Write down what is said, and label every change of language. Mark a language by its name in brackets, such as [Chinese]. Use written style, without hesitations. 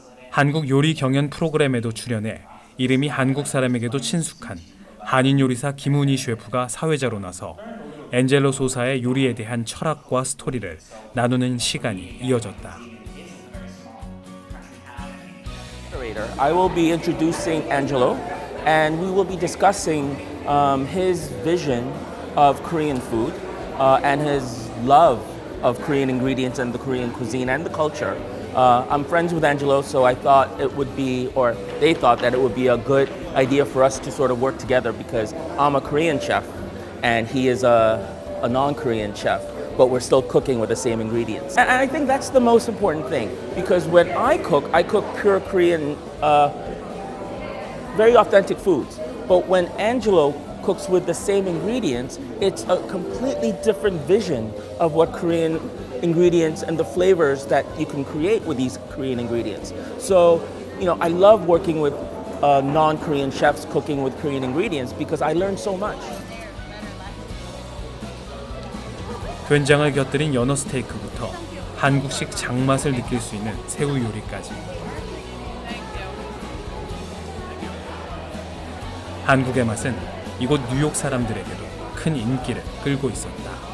[Korean] 한국 요리 경연 프로그램에도 출연해 이름이 한국 사람에게도 친숙한 한인 요리사 김훈희 셰프가 사회자로 나서 엔젤로 소사의 요리에 대한 철학과 스토리를 나누는 시간이 이어졌다. [English] I will be introducing Angelo, and we will be discussing his vision of Korean food and his love of Korean ingredients and the Korean cuisine and the culture. I'm friends with Angelo, so I thought it would be, or they thought that it would be a good idea for us to sort of work together because I'm a Korean chef and he is a non-Korean chef, but we're still cooking with the same ingredients. And I think that's the most important thing because when I cook pure Korean, very authentic foods. But when Angelo cooks with the same ingredients, it's a completely different vision of what Korean ingredients and the flavors that you can create with these Korean ingredients. So, I love working with non-Korean chefs cooking with Korean ingredients because I learned so much. [Korean] 된장을 곁들인 연어 스테이크부터 한국식 장맛을 느낄 수 있는 새우 요리까지. 한국의 맛은 이곳 뉴욕 사람들에게도 큰 인기를 끌고 있었다.